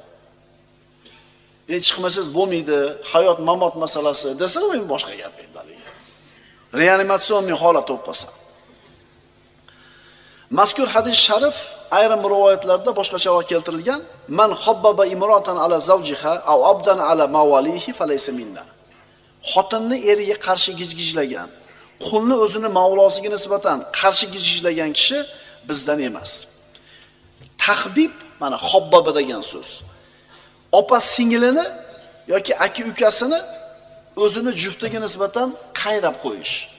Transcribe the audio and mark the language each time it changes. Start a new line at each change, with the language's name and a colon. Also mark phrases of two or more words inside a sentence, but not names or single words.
Uzbek: Chiqmasiz bo'lmaydi, hayot mamot masalasi desa, men boshqa gap endi. Reanimatsionniy holat bo'lib qolsa. Mazkur hadis sharif ayrim rivoyatlarda boshqacharoq keltirilgan.
Arabic: من خبب امرأة على زوجها أو عبدا على مواليه فليس منا.
Uzbek: Xotinni eriga qarshi gijgijlagan, qulni o'zini mavlosiga nisbatan qarshi gijgijlagan kishi bizdan emas. Tahbib mana xobbaba degan so'z. Opa singilini yoki aka ukasini o'zini juftiga nisbatan qayrab qo'yish.